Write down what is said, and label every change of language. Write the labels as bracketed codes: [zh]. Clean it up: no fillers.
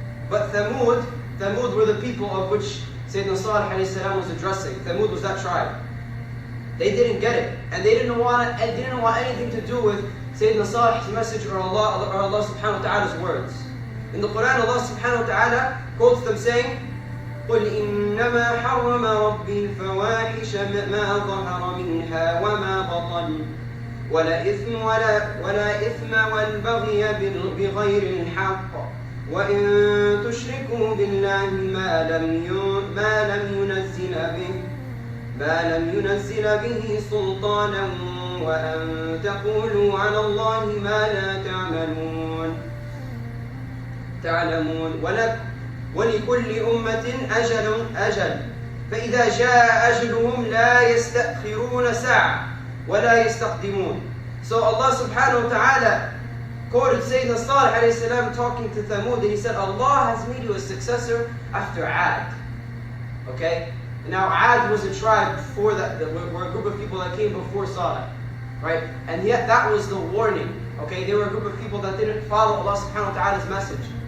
[en] But Thamud were the people of which Sayyidina Salih alayhi salam was addressing. Thamud was that tribe. They didn't get it, and they didn't want anything to do with Sayyidina Salih's message or Allah subhanahu wa ta'ala's words. [ar] In the Quran, Allah subhanahu wa ta'ala quotes them saying, قُلْ إِنَّمَا حَرَّمَ رَبِّي الْفَوَاحِشَ مَا ظَهَرَ مِنْهَا وَمَا بَطَنَ وَلَا إِثْمَ وَالْبَغْيَ بِغَيْرِ الْحَقِّ وَإِن تُشْرِكُوا بِاللَّهِ مَا لَمْ يُنَزِّلَ بِهِ سُلْطَانًا وَأَن تَقُولُوا عَلَى اللَّهِ مَا لَا تعلمون وَلِكُلِّ أُمَّةٍ أَجَلٌ فَإِذَا جَاءَ أَجْلُهُمْ لَا يَسْتَأْخِرُونَ سَاعَةً وَلَا يَسْتَقْدِمُونَ. [en] So Allah subhanahu wa ta'ala quoted Sayyidina Salih alayhi salam talking to Thamud, and he said, Allah has made you a successor after Ad. Okay? Now Ad was a tribe before that, were a group of people that came before Salih. Right? And yet that was the warning. Okay? They were a group of people that didn't follow Allah subhanahu wa ta'ala's message.